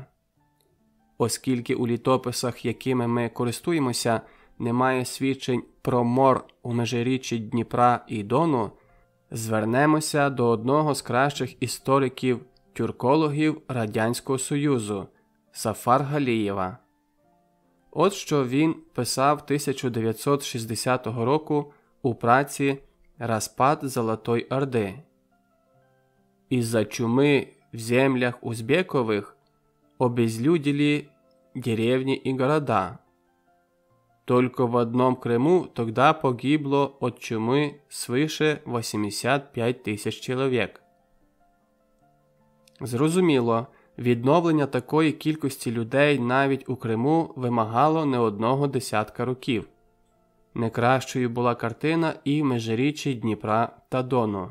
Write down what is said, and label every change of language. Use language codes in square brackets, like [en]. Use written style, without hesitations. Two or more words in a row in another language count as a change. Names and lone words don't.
[uk] Оскільки у літописах, якими ми користуємося, немає свідчень про мор у межиріччі Дніпра і Дону, звернемося до одного з кращих істориків-тюркологів Радянського Союзу – Сафар Галієва. От що він писав 1960 року у праці «Распад Золотої Орди». [ru] «Из-за чумы в землях узбековых обезлюдили деревни и города. Только в одном Крыму тогда погибло от чумы свыше 85 [uk] тисяч чоловік». Зрозуміло, відновлення такої кількості людей навіть у Криму вимагало не одного десятка років. Не кращою була картина і в межиріччі Дніпра та Дону.